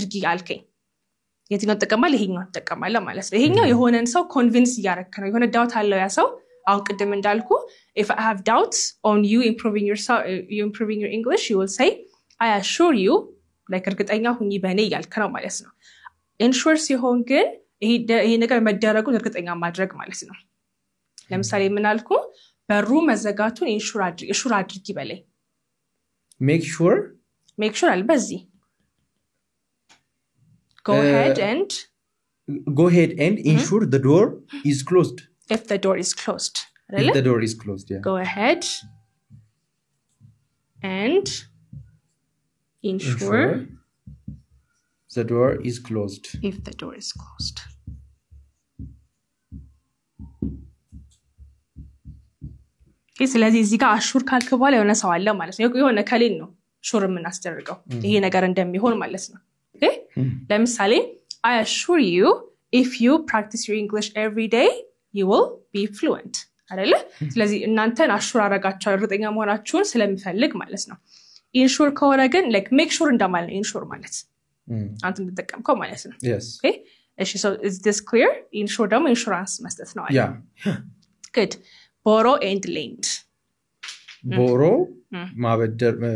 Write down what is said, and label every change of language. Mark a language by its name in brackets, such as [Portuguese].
[Amharic] አልከኝ የትኛው ተጠቀማል ይሄኛው ተጠቀማለ ማለት ነው ይሄኛው የሆነን ሰው ኮንቪንስ ያረከ ነው የሆነ ዳውት አለው ያ ሰው አሁን ቅድም እንዳልኩ [English] if I have doubts on you improving your English you will say I assure you like [Amharic] እርግጠኛ ሁኚ በኔ ያልከ ነው ማለት ነው ኢንሹር ሲሆን ግን ይሄ ነገር መደረጉን እርግጠኛ ማድረግ ማለት ነው ለምሳሌ ምን አልኩ በሩ መዘጋቱን ኢንሹር አድርጊ በላይ [English] make sure አልበዚ go ahead and ensure the door is closed if the door is closed really? If the door is closed yeah go ahead and ensure the door is closed if the door is closed [Amharic] ስለዚህ እዚህ ጋር አሹር ካልክ በኋላ የሆነ ሰው አለ ማለት ነው የሆነ ከሌን ነው ሹር የምናስደርገው ይሄ ነገር እንደሚሆን ማለት ነው okay ለምሳሌ [English] I assure you if you practice your English every day you will be fluent [Amharic] አይደለ ስለዚህ እናንተን አሹር አረጋችሁ እርግጠኛ መሆናችሁን ስለሚፈልግ ማለት ነው ኢንሹር ከሆነ ግን like make sure እንደማለት ኢንሹር ማለት አንተ እንድትጠቀምከው ማለት ነው [English] yes [Amharic] okay እሺ [English] so is this clear [Amharic] ኢንሹር ደግሞ ኢንሹራንስ መስጠት ነው [English] yeah good borrow and lend [Amharic] borrow ማበደር